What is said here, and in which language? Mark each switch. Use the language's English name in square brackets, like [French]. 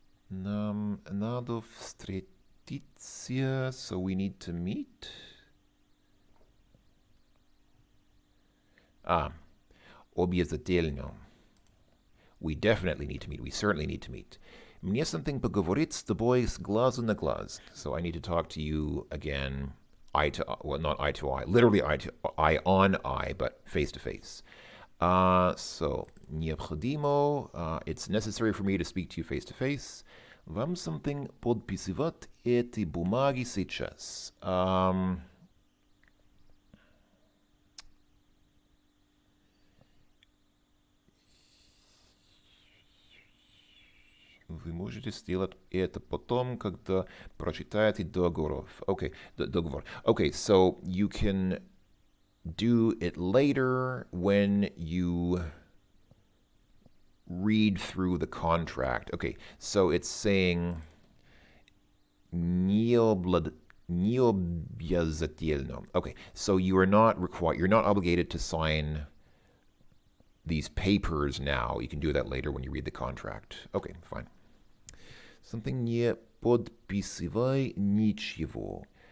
[Russian] Нам надо встретиться, [English] so we need to meet. [Russian] Обязательно. [English] We definitely need to meet. We certainly need to meet. [Russian] Мне something поговорить с тобой с глазу на глаз. [English] So I need to talk to you again, eye to eye. Well, not eye to eye. Literally eye to eye on eye, but face to face. So, необходимо, it's necessary for me to speak to you face to face. [Russian] Вам something подписывать эти бумаги сейчас. Вы можете сделать это потом, когда прочитаете договор. [English] Okay, договор. Okay, so you can do it later when you read through the contract. Okay, so it's saying необязательно. Okay, so you're not obligated to sign these papers now. You can do that later when you read the contract. Okay, fine. [Russian] Something не подписывай ничего.